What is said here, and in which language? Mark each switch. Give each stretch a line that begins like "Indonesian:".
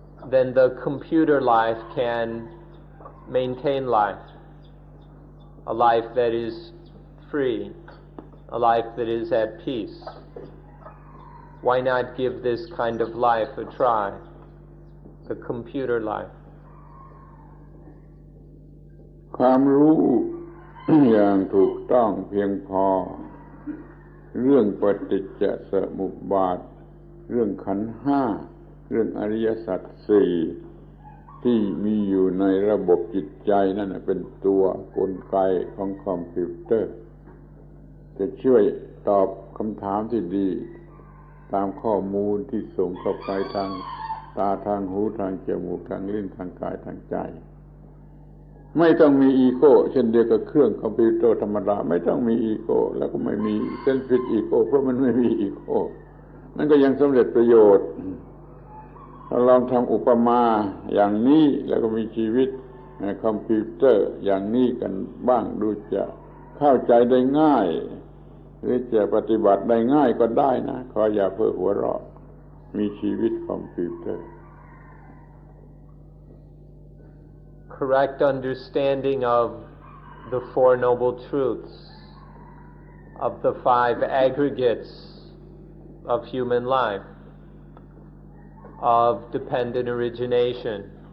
English: then the computer life can maintain life, a life that is free, a life that is at peace. Why not give this kind of life a try, the computer life?
Thai: ความรู้ อย่างถูกต้องเพียงพอเรื่องปฏิจจสมุปบาทเรื่องขันธ์ห้าเรื่องอริยสัจสี่ที่มีอยู่ในระบบจิตใจนั่นเป็นตัวกลไกของคอมพิวเตอร์จะช่วยตอบคำถามที่ดีตามข้อมูลที่ส่งเข้าไปทางตาทางหูทางจมูกทางลิ้นทางกายทางใจ ไม่ต้องมีอีโก้เช่นเดียวกับเครื่องคอมพิวเตอร์ธรรมดาไม่ต้องมีอีโก้แล้วก็ไม่มีเซลฟิชอีโก้เพราะมันไม่มีอีโก้มันก็ยังสำเร็จประโยชน์เราลองทำอุปมาอย่างนี้แล้วก็มีชีวิตในคอมพิวเตอร์อย่างนี้กันบ้างดูจะเข้าใจได้ง่ายหรือจะปฏิบัติได้ง่ายก็ได้นะขออย่าเพ้อหัวเราะมีชีวิตคอมพิวเตอร์
English: Correct understanding of the Four Noble Truths, of the five aggregates of human life, of dependent origination.